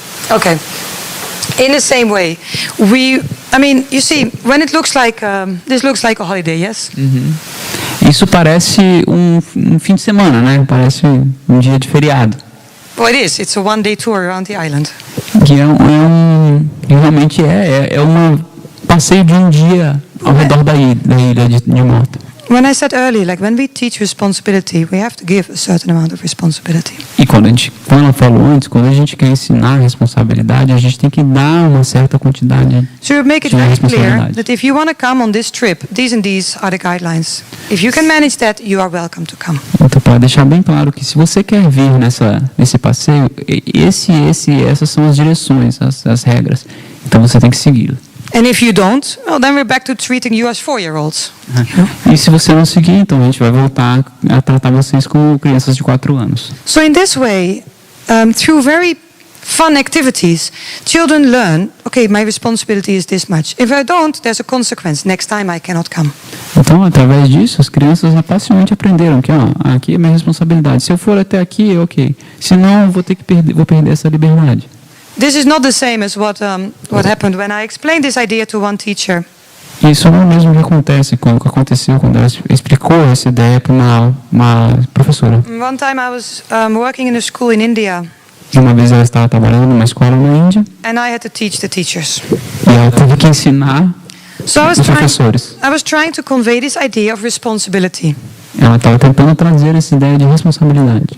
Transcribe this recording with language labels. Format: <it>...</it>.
<en>Okay. In the same way, you see, when it looks like this looks like a holiday, yes?</en> <pt>Isso parece um fim de semana, né? Parece um dia de feriado.</pt> <en>Well, it is. It's a one-day tour around the island.</en> <pt>Que realmente é um passeio de um dia ao redor da ilha de Malta.</pt> <en>When I said earlier, when we teach responsibility, we have to give a certain amount of responsibility.</en> <pt>E quando ela falou antes, quando a gente quer ensinar responsabilidade, a gente tem que dar uma certa quantidade.</pt> <en>So we make it very clear that if you want to come on this trip, these and these are the guidelines. If you can manage that, you are welcome to come.</en> <pt>Então, para deixar bem claro que se você quer vir nesse passeio, essas são as direções, as regras. Então você tem que segui-las.</pt> <en>And if you don't, well, then we're back to treating you as 4-year-olds.</en> <pt>E se você não seguir, então a gente vai voltar a tratar vocês como crianças de 4 anos.</pt> <en>So in this way, through very fun activities, children learn, okay, my responsibility is this much. If I don't, there's a consequence. Next time I cannot come.</en> <pt>Então, através disso, as crianças facilmente aprenderam que aqui é minha responsabilidade. Se eu for até aqui, ok. Se não, vou perder essa liberdade.</pt> <en>This is not the same as what happened when I explained this idea to one teacher.</en> <pt>Isso não é o mesmo que aconteceu quando ela explicou essa ideia para uma professora.</pt> <en>One time I was working in a school in India.</en> <pt>Uma vez ela estava trabalhando numa escola na Índia.</pt> <en>And I had to teach the teachers.</en> <pt>E ela teve que ensinar os professores.</pt> <en>I was trying to convey this idea of responsibility.</en> <pt>Ela estava tentando trazer essa ideia de responsabilidade.</pt>